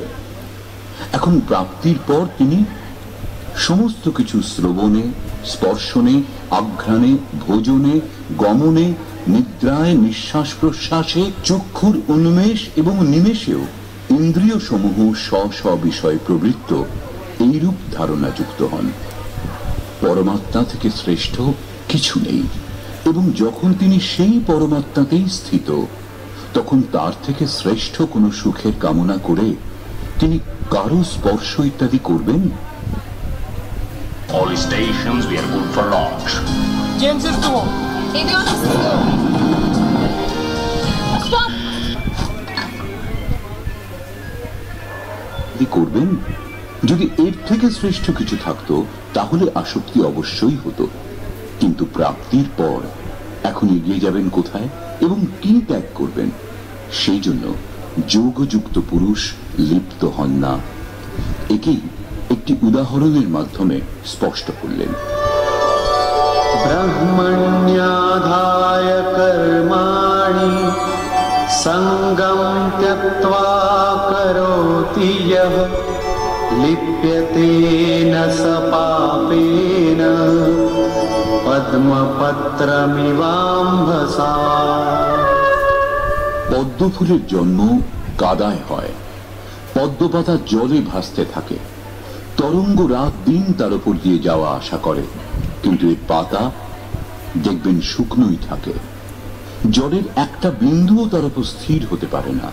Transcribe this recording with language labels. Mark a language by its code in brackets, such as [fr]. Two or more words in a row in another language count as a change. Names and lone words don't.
[bn] এখন প্রাপ্তির পর তিনি সমস্ত কিছু শ্রবণে, স্পর্শনে, আঘ্রাণে, ভোজনে, গমনে, নিদ্রায়, নিঃশ্বাস প্রশ্বাসে, চক্ষুর উন্মেষ এবং নিমেষেও ইন্দ্রিয় সমূহ স্ব স্ব বিষয়ে প্রবৃত্ত এইরূপ ধারণা যুক্ত হন। পরমাত্মা থেকে শ্রেষ্ঠ কিছু নেই, এবং যখন তিনি সেই পরমাত্মাতেই স্থিত, তখন তার থেকে শ্রেষ্ঠ কোনো সুখের কামনা করে তিনি কারো স্পর্শ ইত্যাদি করবেন? [en] All stations, we are good for launch. James is to home. Avion is to go. Stop! [bn] করবেন? যদি এর থেকে শ্রেষ্ঠ কিছু থাকতো তাহলে আসক্তি অবশ্যই হতো, কিন্তু প্রাপ্তির পর এখন এগিয়ে যাবেন কোথায় এবং কি ত্যাগ করবেন? সেই জন্য যোগযুক্ত পুরুষ লিপ্ত হন না। একেই একটি উদাহরণের মাধ্যমে স্পষ্ট করলেন। [sa] ब्रह्मण्याधाय कर्माणि सङ्गं त्यक्त्वा करोति यः लिप्यते न स पापेन पद्मपत्रमिवाम्भसा। [bn] পদ্মফুলের জন্ম কাদায় হয়, পদ্মপাতা জলে ভাসতে থাকে, তরঙ্গ রাত দিন তার উপর দিয়ে যাওয়া আসা করে, কিন্তু এই পাতা দেখবেন শুকনোই থাকে। জলের একটা বিন্দুও তার উপর স্থির হতে পারে না।